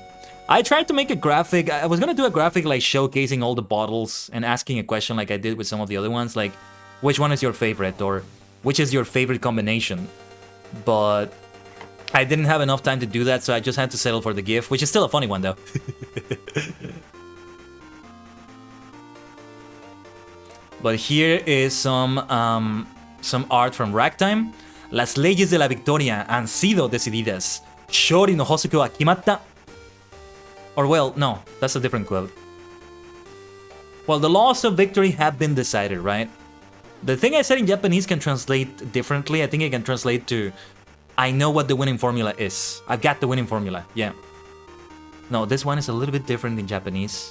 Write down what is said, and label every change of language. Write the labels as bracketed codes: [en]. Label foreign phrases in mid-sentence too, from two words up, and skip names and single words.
[en] I tried to make a graphic. I was gonna do a graphic like showcasing all the bottles and asking a question like I did with some of the other ones, like which one is your favorite or which is your favorite combination. But I didn't have enough time to do that, so I just had to settle for the GIF, which is still a funny one though. But here is some art from Ragtime. [es] Las leyes de la victoria han sido decididas. [ja] 勝利の法則は決まった. [en] Or well, no, that's a different quote. Well, the laws of victory have been decided, right? The thing I said in Japanese can translate differently. I think it can translate to, I know what the winning formula is. I've got the winning formula, yeah. No, this one is a little bit different in Japanese.